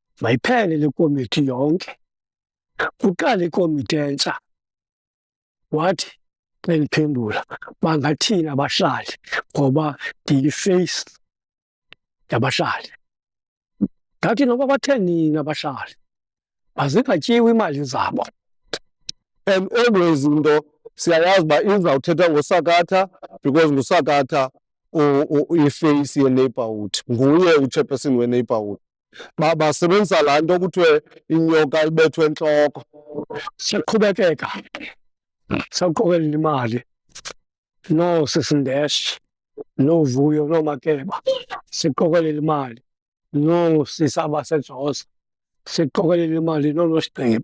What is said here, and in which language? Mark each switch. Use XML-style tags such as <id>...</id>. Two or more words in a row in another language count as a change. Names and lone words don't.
<xh>mayiphele le komiti yonke, kuqale ikomiti entsha. Wathi xa liphendula bangathini abahlali ngoba ndiyi-face yabahlali. Ngathi noba bathe nini abahlali mazingatyiwi imali zabo.</xh> <en>And always</en> <xh>into siyayazi uba izawuthethwa ngosakatha because ngusakatha i-face ye-neighborhood, nguye u-chairperson we-neighborhood. Basebenzisa laa nto kuthiwe inyoka ibethwe entloko. Siyaqhubekeka, sawuqokelela imali noosisindeshe, noovuyo, noomakeba, siqokelela imali noosisi abasejoza, siqokelela imali noonosigqibo.</xh>